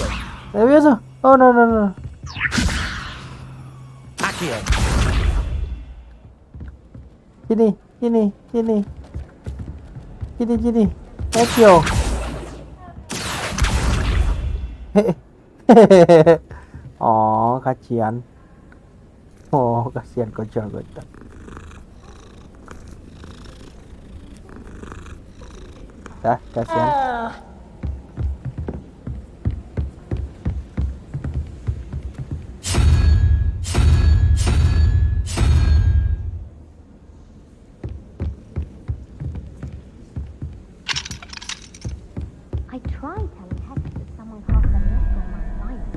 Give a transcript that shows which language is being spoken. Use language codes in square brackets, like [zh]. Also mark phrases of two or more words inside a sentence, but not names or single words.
[en] Levioso. Oh no. Accio. [id] Gini. Accio. Oh, kasihan. Oh, kasihan kocok. Dah, kasihan. [en] I tried telling Hector that someone cast a net on my assignment.